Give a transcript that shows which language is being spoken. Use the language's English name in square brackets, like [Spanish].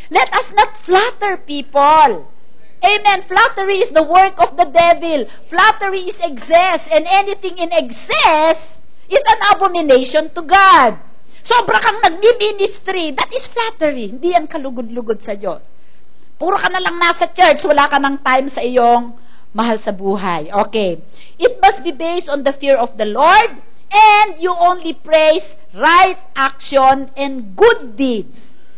[English] Let us not flatter people. Amen? Flattery is the work of the devil. Flattery is excess. And anything in excess is an abomination to God. [Filipino] Sobra kang nagmi-ministry, [English] that is flattery. [Filipino] Hindi yan kalugod-lugod sa Diyos. Puro ka na lang nasa church, wala ka ng time sa iyong mahal sa buhay. Okay. [English] It must be based on the fear of the Lord, and you only praise right action and good deeds.